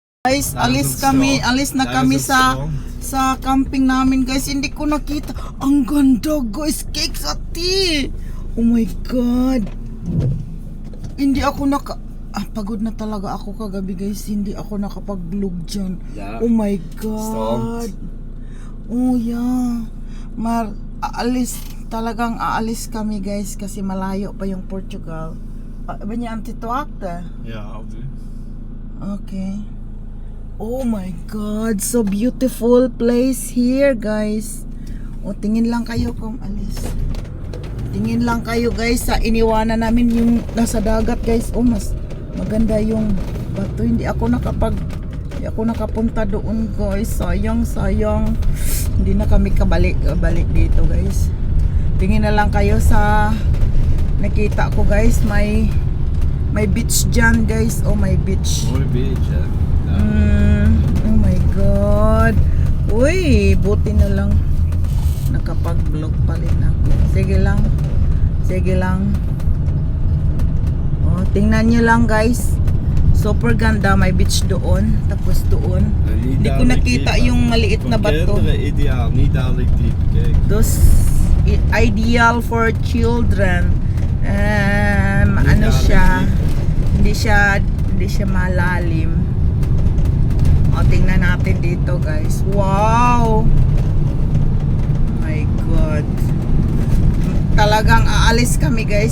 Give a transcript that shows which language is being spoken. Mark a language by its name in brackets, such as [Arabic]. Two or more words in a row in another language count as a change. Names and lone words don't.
[Filipino] Guys, alis na kami sa camping namin, guys. Hindi ko nakita. Ang ganda, guys. Cake sa tea. [English] Oh my god. [Filipino] Hindi ako pagod na talaga ako kagabi, guys. Hindi ako nakapag-vlog dyan. [English] Oh my god. Oh yeah. [Filipino] Talagang aalis kami, guys, kasi malayo pa yung Portugal. [Dutch] Ben je aan het wachten? Ja, [English] I'll do. Okay. Oh my god, so beautiful place here, guys. [Filipino] O, tingin lang kayo kung alis. Tingin lang kayo, guys, sa iniwanan namin yung nasa dagat, guys. Oh, mas maganda yung bato. Hindi ako nakapunta doon, guys. Sayang. Hindi na kami balik dito, guys. Tingin na lang kayo sa nakita ko, guys. May beach dyan, guys. [English] Oh, my beach. [Dutch] Mooi beach, hè? [English] Oh my god. [Filipino] Uy, buti na lang nakapag-vlog pa rin ako. Sige lang. Oh, tingnan nyo lang, guys. Super ganda, may beach doon. Tapos doon. Hindi ko nakita yung maliit na bato. [Dutch] Ideaal, niet dadelijk diep. Kijk. [English] Those ideal for children. [Filipino] Ano siya? Hindi siya malalim. O, tingnan natin dito, guys. [English] Wow! My God. [Filipino] Talagang aalis kami, guys.